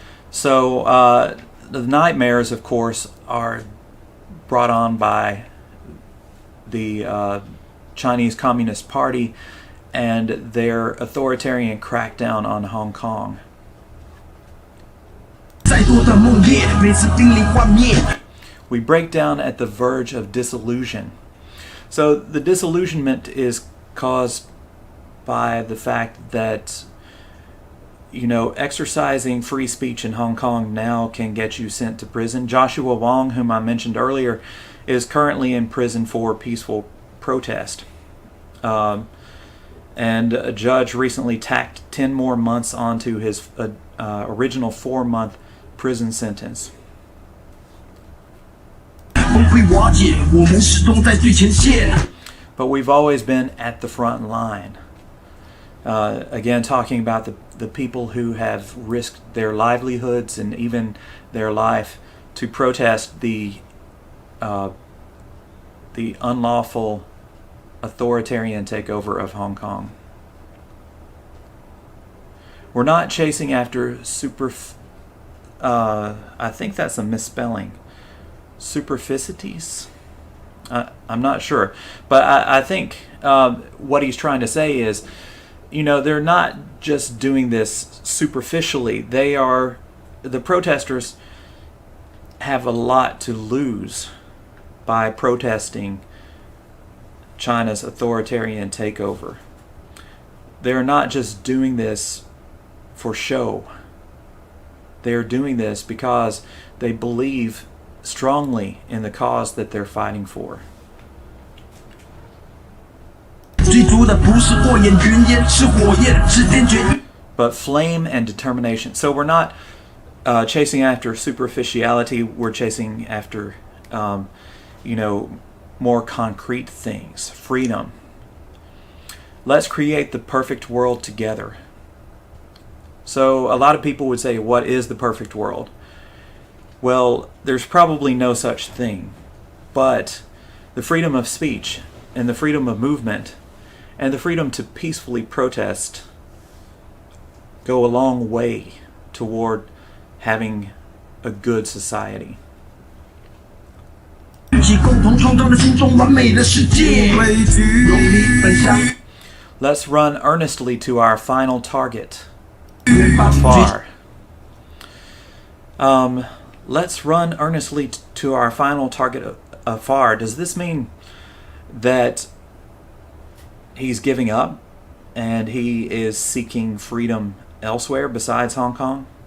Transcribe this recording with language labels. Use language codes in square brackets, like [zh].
[en] So, the nightmares, of course, are brought on by the Chinese Communist Party and their authoritarian crackdown on Hong Kong. [zh] 再多的梦魇，每次濒临幻灭。 [en] We break down at the verge of disillusion. So the disillusionment is caused by the fact that, you know, exercising free speech in Hong Kong now can get you sent to prison. Joshua Wong, whom I mentioned earlier, is currently in prison for peaceful protest. And a judge recently tacked 10 more months onto his original 4-month prison sentence. [zh] 崩溃瓦解，我们始终在最前线。 [en] But we've always been at the front line. Again, talking about the people who have risked their livelihoods and even their life to protest the unlawful authoritarian takeover of Hong Kong. We're not chasing after I think that's a misspelling. Superficities? I'm not sure. But I think what he's trying to say is, you know, they're not just doing this superficially. The protesters have a lot to lose by protesting China's authoritarian takeover. They're not just doing this for show. They're doing this because they believe strongly in the cause that they're fighting for. [zh] 追逐的不是过眼云烟，是火焰，是坚决。 [en] But flame and determination. So we're not chasing after superficiality. We're chasing after, you know, more concrete things. Freedom. Let's create the perfect world together. So a lot of people would say, what is the perfect world? Well, there's probably no such thing. But the freedom of speech and the freedom of movement and the freedom to peacefully protest go a long way toward having a good society. [zh] 一起共同创造了心中完美的世界。用力奔向 [en] Let's run earnestly to our final target. Afar. Let's run earnestly to our final target afar. Does this mean that he's giving up and he is seeking freedom elsewhere besides Hong Kong?